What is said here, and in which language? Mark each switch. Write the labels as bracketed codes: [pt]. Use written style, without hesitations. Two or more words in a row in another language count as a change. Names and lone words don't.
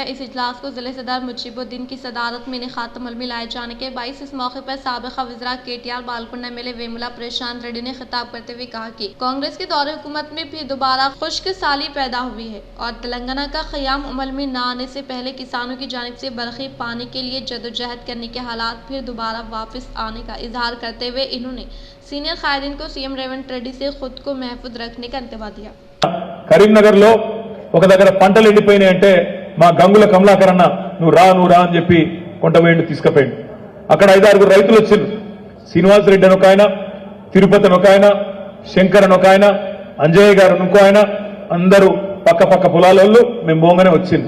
[ur] اس اجلاس کو ضلع صدر مجیب الدین کی صدارت میں خاتم العلمی لائے جانے کے باعث اس موقع پر سابقہ وزراء KTR بالکنڈہ MLA ویملا پرشانت ریڈی نے خطاب کرتے ہوئے کہا کہ کانگریس کے دور حکومت میں پھر دوبارہ خشک سالی پیدا ہوئی ہے اور تلنگانہ کا قیام عمل میں نہ آنے سے پہلے کسانوں کی جانب سے برقی پانی کے لیے جدوجہد کرنے کے حالات پھر دوبارہ واپس آنے کا اظہار کرتے ہوئے انہوں نے سینئر قائدین کو CM ریونت ریڈی سے خود کو محفوظ رکھنے کا انتباہ دیا۔ [te] కరీంనగర్ లో ఒక దగ్గర పంటలు ఎండిపోయినాయంటే మా గంగుల కమలాకర్ అన్న నువ్వు రా అని చెప్పి కొంటపోయిండు, తీసుకుపోయిండు। అక్కడ 5-6 రైతులు వచ్చారు, శ్రీనివాస్ రెడ్డి అని ఒక ఆయన, తిరుపతి అని ఒక ఆయన, శంకర్ అని ఒక ఆయన, అంజయ్య గారు ఇంకో ఆయన, అందరూ పక్క పొలాలలో మేము బోంగానే వచ్చింది।